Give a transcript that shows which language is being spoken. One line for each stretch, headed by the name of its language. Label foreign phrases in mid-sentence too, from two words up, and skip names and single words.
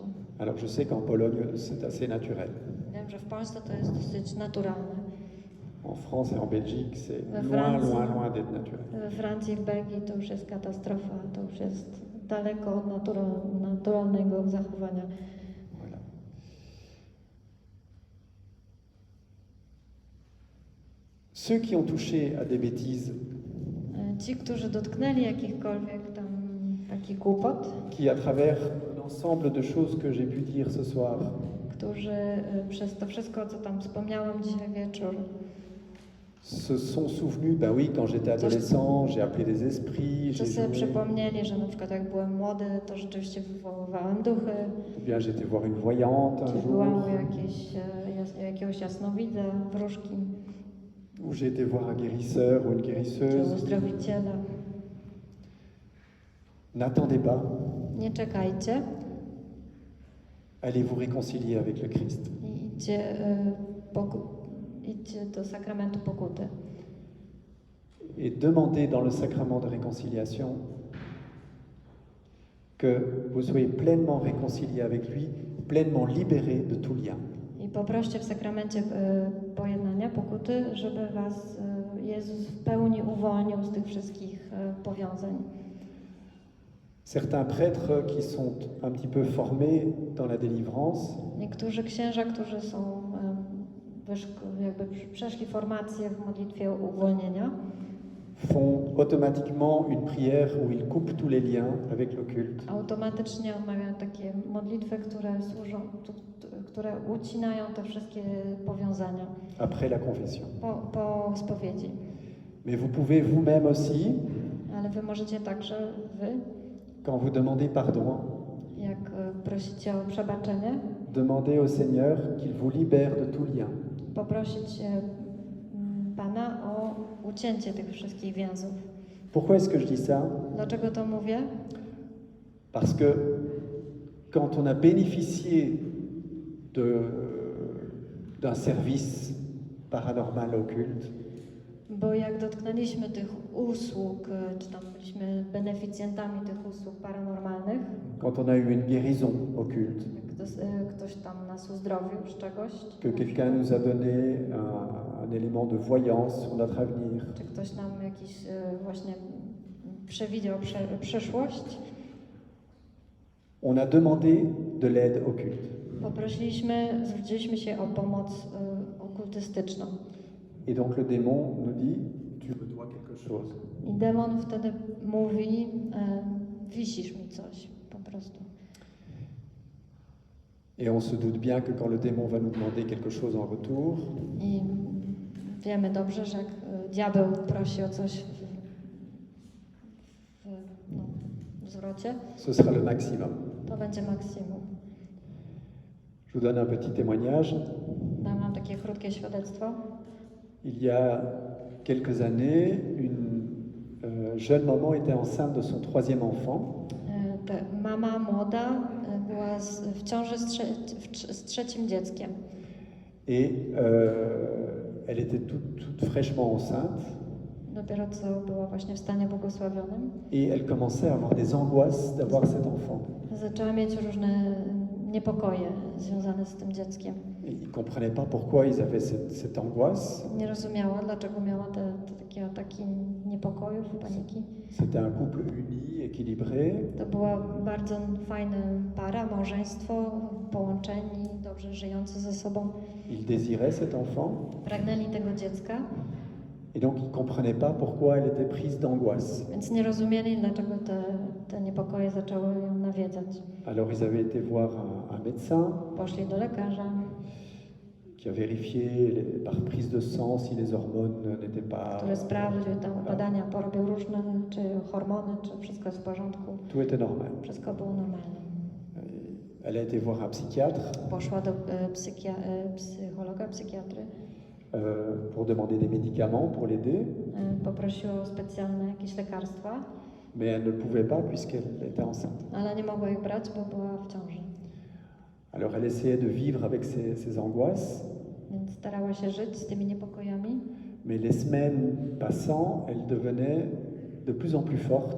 French: Alors je sais qu'en Pologne, c'est assez naturel.
Polish: Wiem, że w Polsce to jest dosyć naturalne.
French: En France et en Belgique, c'est
Polish: We
French: loin,
Polish: Francji.
French: loin, loin d'être naturel.
Polish: We Francji, w Belgii to już jest katastrofa, to już jest daleko od naturalnego zachowania.
French: Voilà. Ceux qui ont touché à des bêtises,
Polish: Ci, którzy dotknęli jakichkolwiek tam takich głupot,
French: qui à travers l'ensemble de choses que j'ai pu dire ce soir,
Polish: którzy przez to wszystko, co tam wspomniałam dzisiaj wieczór,
French: se sont souvenus, ben oui, quand j'étais adolescent, j'ai appelé des esprits,
Polish: co
French: j'ai
Polish: sobie
French: joué,
Polish: przypomnieli, że na przykład jak byłem młody, to rzeczywiście wywoływałem duchy,
French: ou bien j'étais voir une voyante un
Polish: czy byłam
French: jour,
Polish: u jakiegoś jasnowidza, wróżki,
French: ou j'ai été voir un guérisseur ou une
Polish: czy
French: guérisseuse.
Polish: uzdrowiciela.
French: N'attendez pas,
Polish: Nie czekajcie
French: allez vous réconcilier avec le Christ.
Polish: i idźcie do sakramentu pokuty.
French: Et demandez dans le sacrement de réconciliation que vous soyez pleinement réconciliés avec lui, pleinement libérés de tout lien.
Polish: I poproście w sakramencie pojednania, pokuty, żeby was Jezus w pełni uwolnił z tych wszystkich powiązań.
French: Certains prêtres qui sont un petit peu formés dans la délivrance
Polish: Niektórzy księża, którzy są jakby przeszli formację w modlitwie uwolnienia,
French: font automatiquement une prière où ils coupent tous les liens avec l'occulte.
Polish: Automatycznie odmawiają takie modlitwy, które służą, które ucinają te wszystkie powiązania
French: Après la confession.
Polish: po spowiedzi.
French: Mais vous pouvez vous-même aussi,
Polish: Ale wy możecie także,
French: quand vous demandez pardon,
Polish: jak prosicie o przebaczenie,
French: demandez au Seigneur qu'il vous libère de tout lien.
Polish: poprosić Pana o ucięcie tych wszystkich więzów.
French: Pourquoi est-ce que je dis ça?
Polish: Dlaczego to mówię?
French: Parce que quand on a bénéficié d'un service paranormal occulte,
Polish: Bo jak dotknęliśmy tych usług, czy tam byliśmy beneficjentami tych usług paranormalnych,
French: quand on a eu une guérison occulte,
Polish: jak ktoś tam nas uzdrowił z czegoś,
French: que quelqu'un nous a donné un élément de voyance sur notre avenir,
Polish: czy ktoś nam jakiś właśnie przewidział przyszłość,
French: on a demandé de l'aide occulte.
Polish: zwróciliśmy się o pomoc okultystyczną.
French: Et donc le démon nous dit, tu me dois quelque chose.
Polish: I demon wtedy mówi, wisisz mi coś, po prostu.
French: Et on se doute bien que quand le démon va nous demander quelque chose en retour,
Polish: I wiemy dobrze, że jak diabeł prosi o coś w zwrocie,
French: ce sera le maximum.
Polish: to będzie maksimum.
French: Je vous donne un petit témoignage.
Polish: Mam takie krótkie świadectwo.
French: Il y a quelques années, une jeune maman était enceinte de son troisième enfant.
Polish: Mama młoda była w ciąży z trzecim dzieckiem.
French: Et elle était toute fraîchement enceinte.
Polish: Dopiero co była właśnie w stanie błogosławionym.
French: Et elle commençait à avoir des angoisses d'avoir cet enfant.
Polish: Zaczęła mieć różne niepokoje związane z tym dzieckiem.
French: Et ils ne comprenaient pas pourquoi ils avaient cette angoisse.
Polish: Nie rozumiała, dlaczego miała te takie ataki niepokojów, paniki.
French: C'était un couple uni, équilibré.
Polish: To była bardzo fajna para, małżeństwo, połączeni, dobrze żyjący ze sobą.
French: Ils désiraient cet enfant.
Polish: Pragnęli tego dziecka.
French: Et donc ils ne comprenaient pas pourquoi elle était prise d'angoisse.
Polish: Więc nie rozumieli, dlaczego te niepokoje zaczęły ją nawiedzać.
French: Alors ils avaient été voir un médecin
Polish: Poszli do lekarza,
French: qui a vérifié par prise de sang si les hormones n'étaient pas...
Polish: który sprawdził tam badania, porobił różne, czy hormony, czy wszystko jest w porządku.
French: Tout était normal.
Polish: Wszystko było normalne.
French: Elle a été voir un psychiatre
Polish: Poszła do psychologa, psychiatry.
French: Pour demander des médicaments pour l'aider,
Polish: Poprosiła o specjalne jakieś lekarstwa,
French: mais elle ne le pouvait pas puisqu'elle était enceinte.
Polish: ale nie mogła ich brać, bo była w ciąży.
French: Alors elle essayait de vivre avec ses angoisses,
Polish: Więc starała się żyć z tymi niepokojami,
French: mais les semaines passant, elle devenait de plus en plus forte,